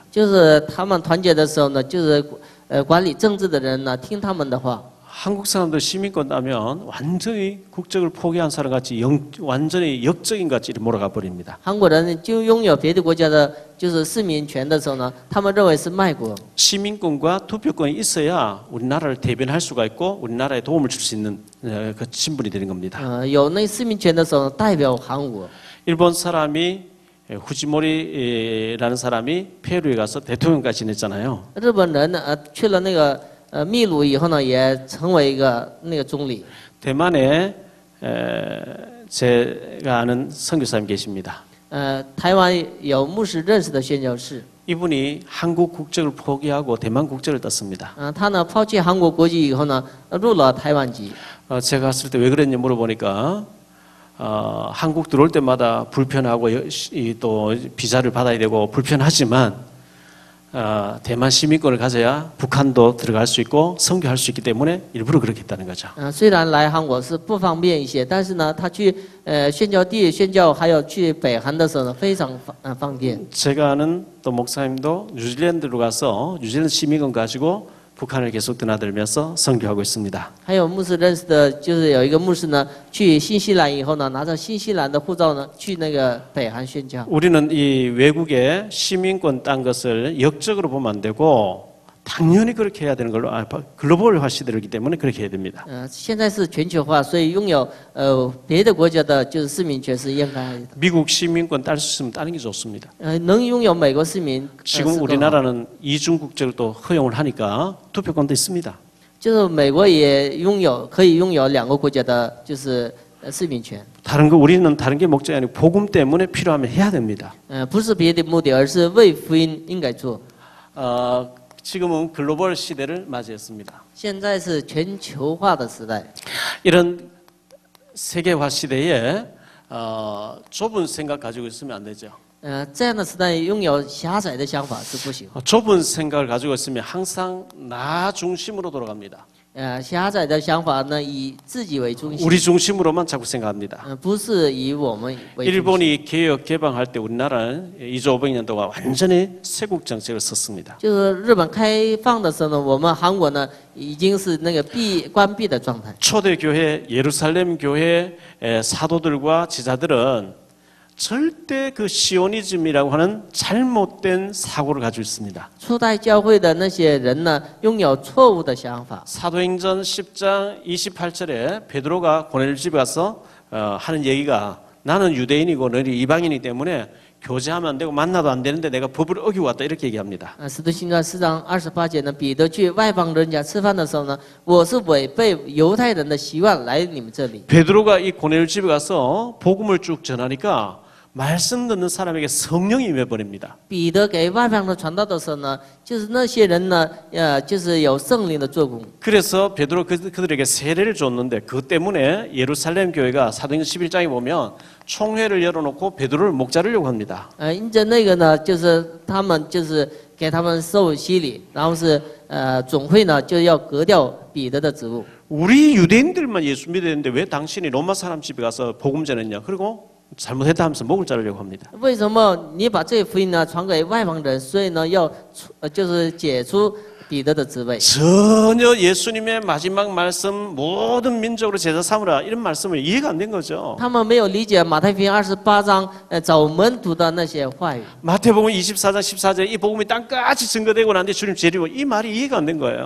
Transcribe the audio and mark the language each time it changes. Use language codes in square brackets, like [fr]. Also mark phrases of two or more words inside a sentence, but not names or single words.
[zh] 就是他们团结的时候呢，就是管理政治的人呢，听他们的话。 [ko] 한국 사람들 시민권 따면 완전히 국적을 포기한 사람 같이 완전히 역적인 같이 몰아가 버립니다. [zh] 韩国人就拥有别的国家的，就是市民权的时候呢，他们认为是卖国。 [ko] 시민권과 투표권이 있어야 우리나라를 대변할 수가 있고 우리나라에 도움을 줄 수 있는 그 신분이 되는 겁니다. [zh] 有那市民权的时候，代表韩国。 [ko] 일본 사람이 후지모리라는 사람이 페루에 가서 대통령까지 지냈잖아요. [zh] 日本人呢，去了那个秘鲁以后呢，也成为一个那个总理。 [ko] 대만에 제가 아는 선교사님 계십니다. [zh] 台湾有牧师认识的宣教士， [ko] 이분이 한국 국적을 포기하고 대만 국적을 땄습니다. [zh] 他呢抛弃韩国国籍以后呢，入了台湾籍。 [ko] 제가 갔을 때 왜 그랬냐 물어보니까 한국 들어올 때마다 불편하고 또 비자를 받아야 되고 불편하지만 대만 시민권을 가져야 북한도 들어갈 수 있고 선교할 수 있기 때문에 일부러 그렇게 했다는 거죠. [zh] 虽然来韩国是不方便一些，但是呢，他去宣教地宣教，还有去北韩的时候呢，非常方便。 [ko] 제가 아는 또 목사님도 뉴질랜드로 가서 뉴질랜드 시민권 가지고 북한을 계속 드나들면서 선교하고 있습니다. [zh] 还有牧师认识的，就是有一个牧师呢，去新西兰以后呢，拿着新西兰的护照呢，去那个北韩宣教。 [ko] 우리는 이 외국에 시민권 딴 것을 역적으로 보면 안 되고 당연히 그렇게 해야 되는 걸로 글로벌화 시대이기 때문에 그렇게 해야 됩니다. [zh] 现在是全球化，所以拥有别的国家的就是市民权是应该的。 [ko] 미국 시민권 딸 수 있으면 따는 게 좋습니다. [zh] 能拥有美国市民， [ko] 지금 우리나라는 이중 국적을 또 허용을 하니까 투표권도 있습니다. [zh] 就是美国也可以拥有两个国家的，就是市民权。 [ko] 다른 거 우리는 다른 게 목적이 아니고 복음 때문에 필요하면 해야 됩니다. [zh] 不是别的目的，而是为福音应该做。 [ko] 지금은 글로벌 시대를 맞이했습니다. [zh] 现在是全球化的时代， [ko] 이런 세계화 시대에 좁은 생각 가지고 있으면 안 되죠. [zh] 这样的时代拥有狭窄的想法是不行。 [ko] 좁은 생각을 가지고 있으면 항상 나 중심으로 돌아갑니다. [zh] 狭窄的想法呢，以自己为中心， [ko] 우리 중심으로만 자꾸 생각합니다. [zh] 不是以我们为中心。 [ko] 일본이 개혁 개방할 때 우리나라는 2조 500년 동안 완전히 세국 정책을 썼습니다. [zh] 就是日本开放的时候呢，我们韩国呢已经是那个关闭的状态。 [ko] 초대 교회 예루살렘 교회 사도들과 지자들은 절대 그 시오니즘이라고 하는 잘못된 사고를 가지고 있습니다. [zh] 初代教会的那些人呢，拥有错误的想法。 [ko] 사도행전 10장 28절에 베드로가 고넬료 집에 가서 하는 얘기가 나는 유대인이고 너희 이방인이기 때문에 교제하면 안 되고 만나도 안 되는데 내가 법을 어기고 왔다 이렇게 얘기합니다. [zh] 使徒行传4章28节呢，彼得去外邦人家吃饭的时候呢，我是违背犹太人的习惯来你们这里。 [ko] 베드로가 이 고넬료 집에 가서 복음을 쭉 전하니까 말씀 듣는 사람에게 성령이 임해버립니다. [zh] 彼得给外邦人传道的时候呢，就是那些人呢，就是有圣灵的做工。 [ko] 그래서 베드로 그들에게 세례를 줬는데 그것 때문에 예루살렘 교회가 사도행전 11장에 보면 총회를 열어놓고 베드로를 목 자르려고 합니다. [zh] 因着那个呢，就是他们就是给他们受洗礼，然后是总会呢就要革掉彼得的职务。 [ko] 우리 유대인들만 예수 믿어야 되는데 왜 당신이 로마 사람 집에 가서 복음 전했냐? 그리고 잘못했다 하면서 목을 자르려고 합니다. [zh] 为什么你把这福音呢传给外邦人？所以呢，要就是解除彼得的职位。 [ko] 전혀 예수님의 마지막 말씀 모든 민족으로 제자 삼으라 이런 말씀을 이해가 안 된 거죠. [zh] 他们没有理解马太福音28章找门徒的那些话语， [ko] 마태복음 24장 14절에 이 복음이 땅까지 증거되고 난 뒤에 주님 재리고 이 말이 이해가 안 된 거예요.